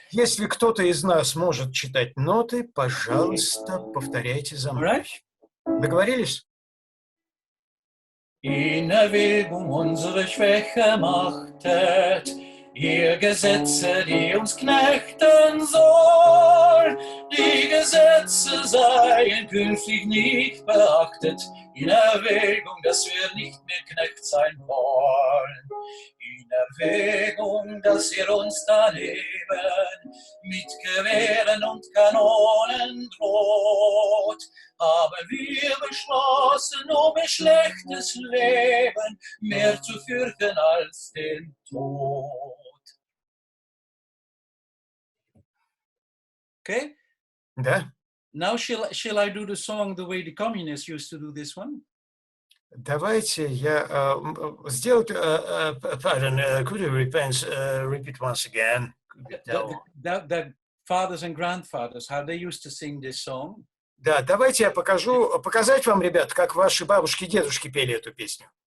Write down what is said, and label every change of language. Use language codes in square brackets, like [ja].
[ru] Если кто-то из нас может читать ноты, пожалуйста, повторяйте за мной. Договорились? [de] In Erwägung unsere Schwäche machtet, ihr Gesetze, die uns knechten soll. Die Gesetze seien künftig nicht beachtet, in Erwägung, dass wir nicht mehr Knecht sein wollen. In Erwägung, dass ihr uns daneben mit Gewehren und Kanonen droht, haben wir beschlossen, ein schlechtes Leben mehr zu fürchten als den Tod. [en] Okay? [ru] Да. [en] Now shall I do the song the way the communists used to do this one? [ru] Давайте я сделаю... [en] Pardon, could you repeat once again? The fathers and grandfathers, how they used to sing this song. [ru] Да, давайте я показать вам, ребят, как ваши бабушки и дедушки пели эту песню.